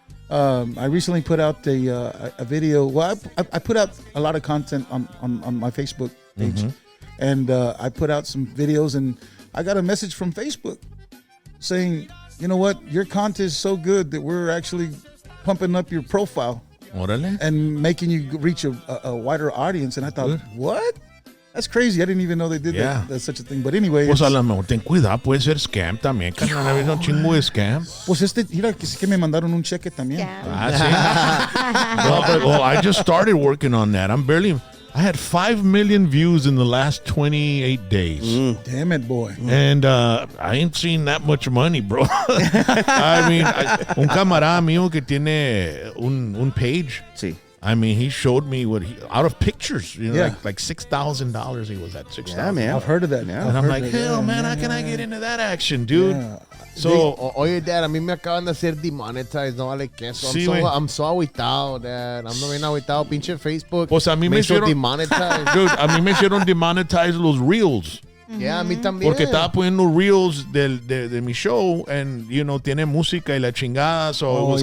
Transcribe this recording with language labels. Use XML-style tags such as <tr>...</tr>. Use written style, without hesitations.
<en>I recently put out a video. Well, I put out a lot of content on my Facebook page, and I put out some videos, and I got a message from Facebook saying, you know what? Your content is so good that we're actually pumping up your profile</en> <es>Órale.</es> <en>and making you reach a wider audience. And I thought, what? That's crazy. I didn't even know they did Yeah. that's such a thing. But anyway,</en> <es>Pues a lo mejor ten cuidado, puede ser scam también, carnal. Ha habido un chingo de scam. pues mira que me mandaron un cheque también.</es> <en>Yeah.</en> <es>Ah, sí.</es> <en>Well, I just started working on that. I had 5 million views in the last 28 days. Damn it, boy. And I ain't seen that much money, bro. I mean,</en> <es>un camarada mío que tiene un page. Sí.</es> <en>I mean, he showed me out of pictures, like $6,000 he was at $6,000. Yeah, man. I've heard of that. Yeah. And I'm like, hell, man, how can I get into that action, dude? Yeah. So,</en> <es>Oye, Dad, a mí me acaban de hacer demonetized, no vale queso. Sí, güey.</es> <en>I'm so agüitado, Dad. I'm</en> <es>bien agüitado, pinche</es> <en>Facebook.</en> <es>pues a mí me hizo hicieron,</es> <en>demonetized.</en> <es>dude, a mí me hicieron demonetize los reels. Yeah, a mí también. Porque estaba poniendo reels de mi show and, tiene música y la chingada,</es> <en>so it was</en>